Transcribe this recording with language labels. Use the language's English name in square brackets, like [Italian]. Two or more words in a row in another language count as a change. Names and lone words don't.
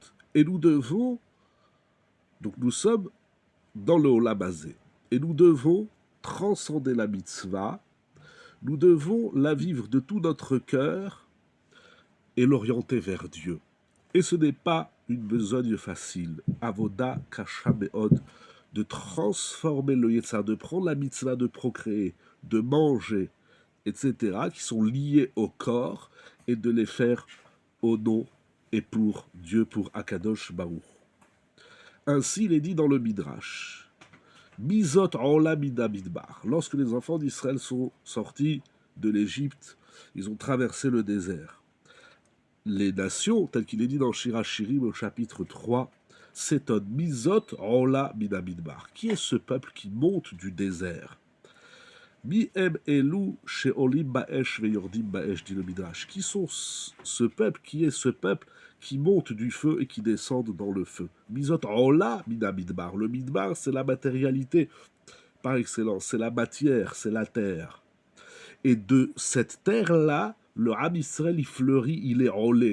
[French] Et nous devons, donc nous sommes dans le [Hebrew] עולם הזה. [French] Et nous devons transcender la mitzvah, nous devons la vivre de tout notre cœur et l'orienter vers Dieu. Et ce n'est pas une besogne facile, [Hebrew] עבודה קשה מאוד, [French] de transformer le Yetzar, de prendre la mitzvah de procréer, de manger, etc., qui sont liés au corps, et de les faire au nom et pour Dieu, pour [Hebrew] הקדוש ברוך. [French] Ainsi, il est dit dans le Midrash, [Hebrew] מי זאת עולה מן המדבר. [French] Lorsque les enfants d'Israël sont sortis de l'Égypte, ils ont traversé le désert. Les nations, tel qu'il est dit dans Shirachirim au chapitre 3, s'étonnent. [Hebrew] מי זאת עולה מן המדבר. [French] Qui est ce peuple qui monte du désert? [Hebrew] מי הם אלו שעולים באש ויורדים באש, [French] dit le Midrash. Qui sont ce peuple? Qui est ce peuple qui monte du feu et qui descend dans le feu? [Hebrew] מי זאת עולה מן המדבר. [French] Le Midbar, c'est la matérialité par excellence, c'est la matière, c'est la terre. Et de cette terre-là, le [Hebrew] עם ישראל, [French] il fleurit, il est olé.